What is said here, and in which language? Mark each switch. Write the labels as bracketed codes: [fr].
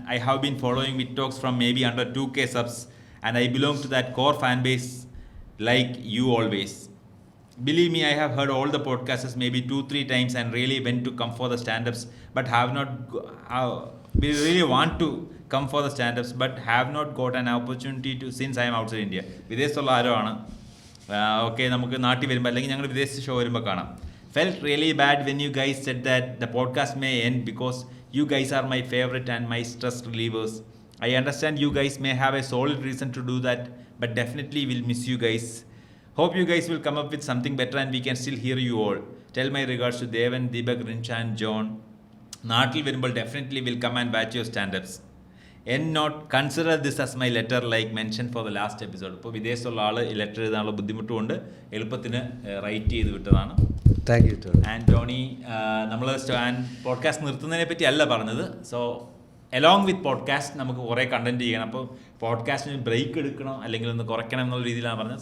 [en] I have been following Vitox from maybe under 2K subs and I belong to that core fan base like you always. Believe me, I have heard all the podcasts maybe 2-3 times and really went to come for the stand-ups but have not we really want to come for the stand-ups but have not got an opportunity to since I am outside India. [ml] വിദേശത്തുള്ള ആരോ ആണ്. Okay, നമുക്ക് നാട്ടിൽ വരുമ്പോൾ അല്ലെങ്കിൽ ഞങ്ങൾ വിദേശ show വരുമ്പോൾ കാണാം. [en] Felt really bad when you guys said that the podcast may end because you guys are my favorite and my stress relievers. I understand you guys may have a solid reason to do that but definitely will miss you guys. Hope you guys will come up with something better and we can still hear you all. Tell my regards to Devan, Deepak, Rinsha and John. [ml] നാട്ടിൽ വരുമ്പോൾ [en] definitely will come and watch your stand-ups. And not consider this as my letter like mentioned for the last episode. [ml] ഇപ്പോൾ വിദേശത്തുള്ള ആൾ ഈ letter എഴുതാനുള്ള ബുദ്ധിമുട്ടുകൊണ്ട് എളുപ്പത്തിന് right ചെയ്ത് വിട്ടതാണ്. [en] Thank you. [ml] And Tony, നമ്മൾ പോഡ്കാസ്റ്റ് നിർത്തുന്നതിനെ പറ്റി അല്ല പറഞ്ഞത്. [en] so along with [ml] പോഡ്കാസ്റ്റ് നമുക്ക് കുറേ കണ്ടന്റ് ചെയ്യണം. അപ്പോൾ പോഡ്കാസ്റ്റിന് ബ്രേക്ക് എടുക്കണം അല്ലെങ്കിൽ ഒന്ന് കുറയ്ക്കണം എന്നുള്ള രീതിയിലാണ് പറഞ്ഞത്.